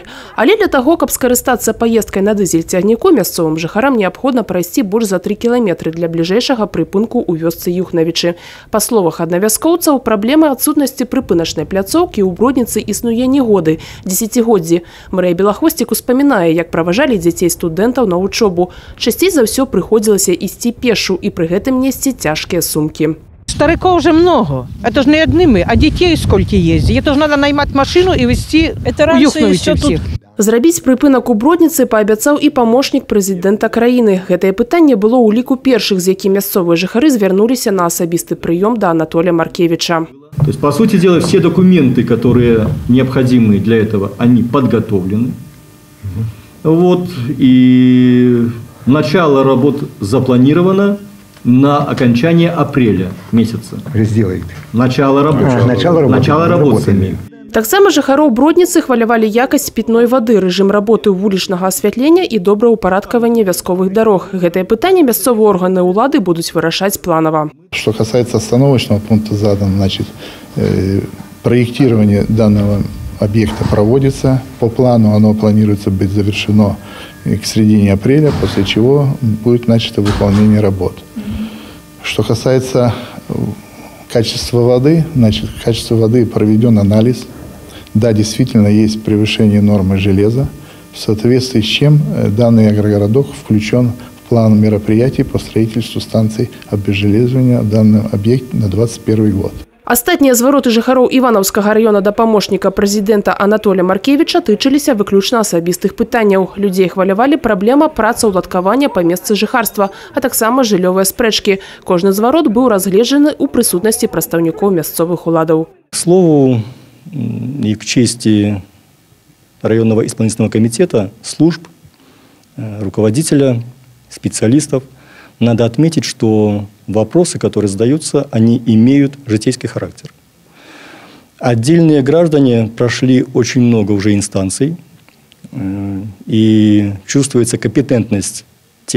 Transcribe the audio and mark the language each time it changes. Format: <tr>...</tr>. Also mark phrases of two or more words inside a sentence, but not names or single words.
<be>Але для таго, каб скарыстацца паездкай на дызель-цягніку, мясцовым жыхарам неабходна прайсці больш за 3 кіламетры для бліжэйшага прыпынку ў вёсцы Юхнавічы. Па словах аднавяскоўцаў, праблема адсутнасці прыпыначнай пляцоўкі ў Бродніцы існуе не годы, дзесяцігоддзі. Марыя Белахвосцік успамінае, як праважалі дзяцей студэнтаў на вучобу. Часцей за ўсё прыходзілася ісці пешу і пры гэтым несці цяжкія сумкі.</be> <ru>Стариков уже много. Это же не одни мы, а детей сколько ездит. Это же надо наймать машину и везти у Юхновича всех.</ru> <be>Зрабіць прыпынак у Бродніцы паабяцаў і памочнік прэзідэнта краіны. Гэтае пытанне было ў ліку першых, з якім мясцовыя жыхары звярнуліся на асабісты прыём да Анатолия Маркевича.</be> <ru>То есть, по сути дела, все документы, которые необходимы для этого, они подготовлены. Вот, и начало работ запланировано на окончание апреля месяца. Сделает. Начало работы.</ru> <be>Таксама жыхароў Бродніцы хвалявалі якасць пітной вады, рэжым работы вулічнага асвятлення і добраўпарадкавання вясковых дарог. Гэтае пытанне мясцовыя органы ўлады будуць вырашаць планава.</be> <ru>Что касается остановочного пункта задан, значит, проектирование данного объекта проводится. По плану оно планируется быть завершено к середине апреля, после чего будет начато выполнение работ. Что касается качества воды, значит, качество воды проведен анализ. Да, действительно, есть превышение нормы железа, в соответствии с чем данный агрогородок включен в план мероприятий по строительству станций обезжелезывания в данном объекте на 2021 год.</ru> <be>Астатнія звароты жыхароў Івановскага района да памочніка прэзідэнта Анатолия Маркевича тычыліся выключна асабістых пытанняў. Людзей хвалявалі праблема працаўладкавання па месцы жыхарства, а таксама жыллёвыя спрэчкі. Кожны зварот быў разгледжаны ў прысутнасці прадстаўнікоў мясцовых уладаў.</be> <ru>К слову и к чести районного исполнительного комитета, служб, руководителя, специалистов, надо отметить, что вопросы, которые задаются, они имеют житейский характер. Отдельные граждане прошли очень много уже инстанций, и чувствуется компетентность тех</ru>